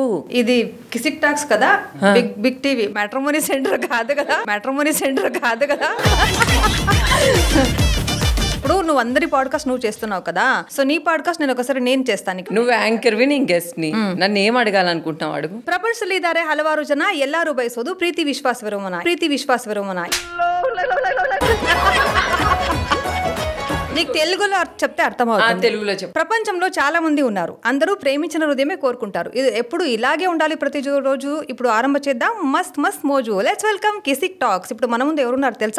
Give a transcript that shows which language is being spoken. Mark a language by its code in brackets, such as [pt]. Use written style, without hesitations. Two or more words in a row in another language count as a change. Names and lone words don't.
[te] ఇది కిసిక్ టాక్స్ కదా, బిగ్ టీవీ, [en] matrimony center [te] కాదు కదా. ఇప్పుడు నువ్వు అందరి పాడ్కాస్ట్ నువ్వు చేస్తున్నావు కదా, సో నీ పాడ్కాస్ట్ నేను చేస్తాను. నువ్వు యాంకర్వి, నేను గెస్ట్ ని. నన్ను ఏం అడగాలనుకుంటున్నావు అడుగు. [kn] ಪ್ರಪಂಚದಲ್ಲಿದ್ದಾರೆ ಹಲವಾರು ಜನ, ಎಲ್ಲರೂ ಬಯಸೋದು ಪ್ರೀತಿ ವಿಶ್ವಾಸವಿರುವನ. [te] నీకు తెలుగులో చెప్తే అర్థమవుతుంది. తెలుగులో చెప్పు. ప్రపంచంలో చాలా మంది ఉన్నారు, అందరూ ప్రేమించిన హృదయమే కోరుకుంటారు. ఇది ఎప్పుడు ఇలాగే ఉండాలి ప్రతి రోజు. ఇప్పుడు ఆరంభం చేద్దాం, [hi] मस्त मौज. [en] let's welcome [te] కిసిక్ టాక్స్. ఇప్పుడు మన ముందు ఎవరున్నారు తెలుసా?